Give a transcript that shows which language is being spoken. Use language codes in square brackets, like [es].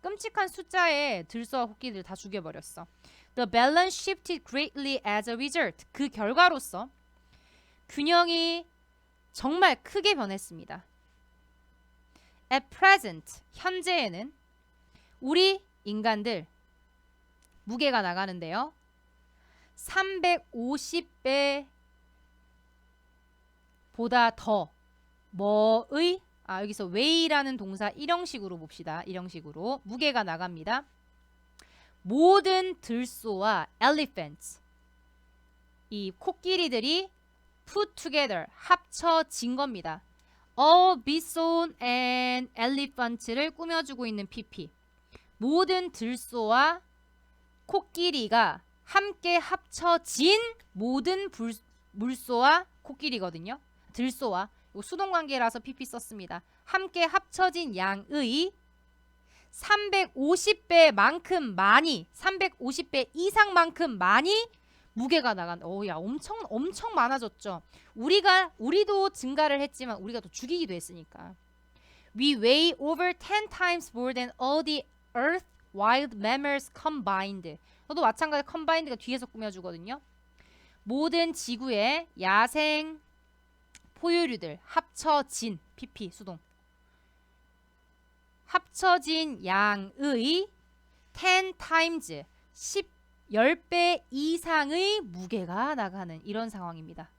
[ko] 끔찍한 숫자에 들소와 코끼리를 다 죽여버렸어. [en] The balance shifted greatly as a result. [ko] 그 결과로서 균형이 정말 크게 변했습니다. [en] At present. [ko] 현재에는 우리 인간들 무게가 나가는데요. 350배 보다 더 뭐의 여기서 weigh라는 동사 일형식으로 봅시다. 일형식으로 무게가 나갑니다. 모든 들소와 elephants 이 코끼리들이 [en] put together [ko] 합쳐진 겁니다. [en] All bison and elephants [ko] 를 꾸며주고 있는 PP. 모든 들소와 코끼리가 함께 합쳐진 모든 물소와 코끼리거든요. 들소와 수동관계라서 PP 썼습니다. 함께 합쳐진 양의 350배만큼 많이 350배 이상만큼 많이 무게가 나간다. 야, 엄청 많아졌죠. 우리도 증가를 했지만 우리가 또 죽이기도 했으니까. [en] We weigh over 10 times more than all the earth wild mammals combined. [ko] 너도 마찬가지 combined가 뒤에서 꾸며주거든요. 모든 지구의 야생 포유류들 합쳐진 PP 수동 합쳐진 양의 [en] 10 times [ko] 10배 이상의 무게가 나가는 이런 상황입니다.